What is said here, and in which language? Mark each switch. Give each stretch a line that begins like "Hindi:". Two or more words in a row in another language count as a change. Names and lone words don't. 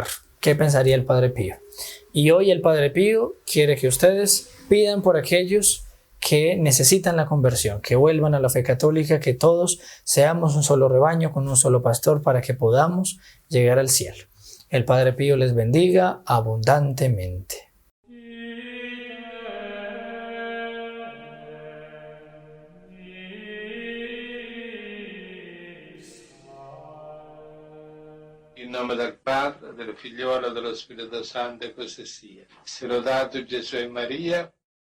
Spanish: ¿Qué pensaría el Padre Pío? Y hoy el Padre Pío quiere que ustedes pidan por aquellos que necesitan la conversión, que vuelvan a la fe católica, que todos seamos un solo rebaño con un solo pastor para que podamos llegar al cielo. El Padre Pío les bendiga abundantemente.
Italian: In nome del Padre, del Figliolo e dello Spirito Santo, e così sia. Sia lodato Gesù e Maria.